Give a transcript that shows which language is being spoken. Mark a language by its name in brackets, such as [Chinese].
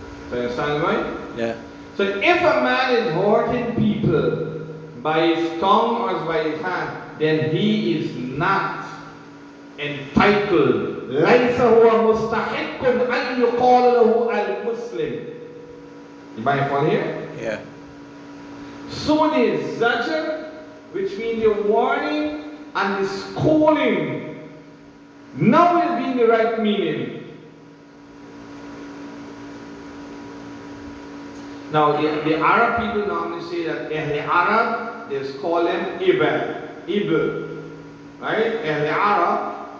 [English] Do you understand, right? Yeah. So if a man is hurting people by his tongue or by his hand, then he is not entitled. [Arabic] ليس هو مستحق أن يقال له المسلم. [English] You might follow here? Yeah. So the zajr, which means the warning and the scolding, now will be in the right meaning. Now the Arab people normally say that Ahl Arab, they call them Ibl, right? Ahl Arab.